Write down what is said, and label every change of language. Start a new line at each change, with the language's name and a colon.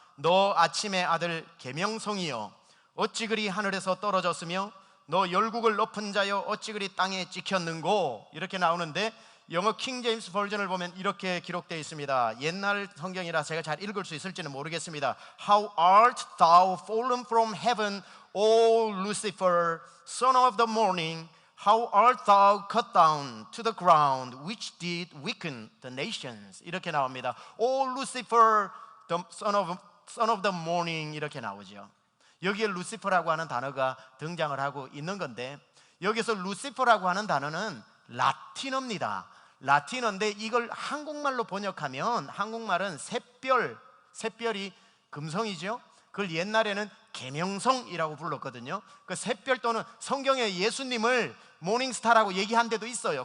Korean: 너 아침의 아들 계명성이여 어찌 그리 하늘에서 떨어졌으며 너 열국을 높은 자여 어찌 그리 땅에 찍혔는고 이렇게 나오는데 영어 킹 제임스 버전을 보면 이렇게 기록되어 있습니다. 옛날 성경이라 제가 잘 읽을 수 있을지는 모르겠습니다.
English: How art thou fallen from heaven, O Lucifer, son of the morning? How art thou cut down to the ground, which did weaken the nations?
Korean: 이렇게 나옵니다.
English: O Lucifer, son of the morning
Korean: 이렇게 나오죠. 여기에 루시퍼라고 하는 단어가 등장을 하고 있는 건데, 여기서 루시퍼라고 하는 단어는 라틴어입니다. 라틴어인데 이걸 한국말로 번역하면, 한국말은 샛별이 금성이죠. 그걸 옛날에는 계명성이라고 불렀거든요. 그 샛별 또는 성경에 예수님을 모닝스타라고 얘기한 데도 있어요.